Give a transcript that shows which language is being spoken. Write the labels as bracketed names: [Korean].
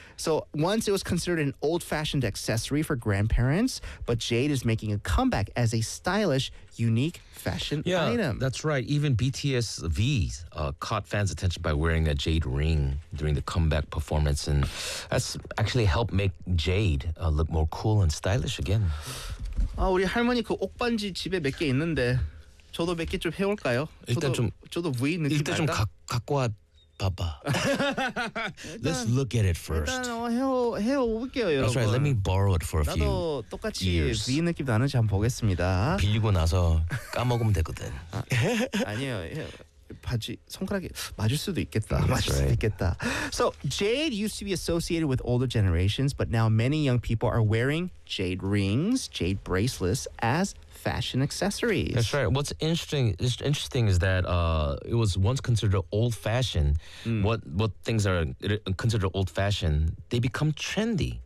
[English] So once it was considered an old-fashioned accessory for grandparents, but jade is making a comeback as a stylish, unique fashion item. That's right. Even BTS V caught fans' attention by wearing a jade ring during the comeback performance. And that's actually helped make jade look more cool and stylish again. [Korean] 아, 우리 할머니 그 옷반지 집에 몇 개 있는데 저도 몇 개 좀 해올까요? 일단 저도 V 느낌 일단 좀 갖고 와 봐봐. [English] Let's look at it first. [Korean] 일단 해올게요 여러분. [English] That's right. Let me borrow it for a few [Korean] 나도 똑같이 [English] years. [Korean] V 느낌 나는지 한번 보겠습니다. 빌리고 나서 까먹으면 되거든. 아, 아니에요. 바지 손가락에 맞을 수도 있겠다. 맞을 수도 있겠다. [English] So jade used to be associated with older generations, but now many young people are wearing jade rings, jade bracelets as fashion accessories. That's right. What's interesting is that it was once considered old-fashioned. Mm. What things are considered old-fashioned, they become trendy.